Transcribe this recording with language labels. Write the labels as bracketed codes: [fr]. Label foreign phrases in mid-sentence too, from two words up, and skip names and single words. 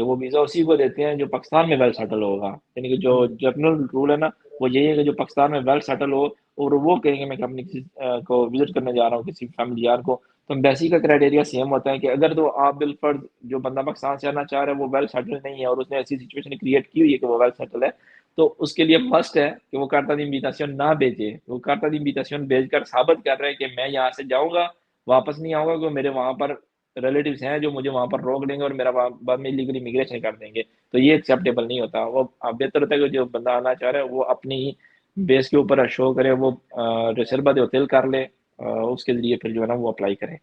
[ur] وہ ویزا اسی کو دیتے ہیں جو پاکستان میں [en] well settle [ur] ہوگا. یعنی کہ جو [en] general rule [ur] ہے نا وہ یہی ہے کہ جو پاکستان میں [en] well settle [ur] ہو اور وہ کہیں گے میں اپنی کسی کو وزٹ کرنے جا رہا ہوں کسی فیملی یار کو, تو ایمبیسی کا [en] criteria same [ur] ہوتا ہے کہ اگر تو آپ بالفرض جو بندہ پاکستان سے آنا چاہ رہا ہے وہ [en] well settle [ur] نہیں ہے اور اس نے ایسی [en] situation create [ur] کی ہوئی ہے کہ وہ [en] well settle [ur] ہے, تو اس کے لیے مسٹ ہے کہ وہ [es] carta de invitación [ur] نہ بھیجے. وہ [es] carta de invitación [ur] بھیج کر ثابت کر رہے ہیں کہ میں یہاں سے جاؤں گا واپس نہیں آؤں گا, کہ میرے وہاں پر ریلیٹیوز ہیں جو مجھے وہاں پر روک لیں گے اور میرا بعد میں لیگل امیگریشن کر دیں گے. تو یہ ایکسیپٹیبل نہیں ہوتا. وہ بہتر ہوتا ہے کہ جو بندہ آنا چاہ رہا ہے وہ اپنی ہی بیس کے اوپر شو کرے, وہ [es] reserva de hotel [ur] کر لے, اس کے ذریعے پھر جو ہے نا وہ اپلائی کرے.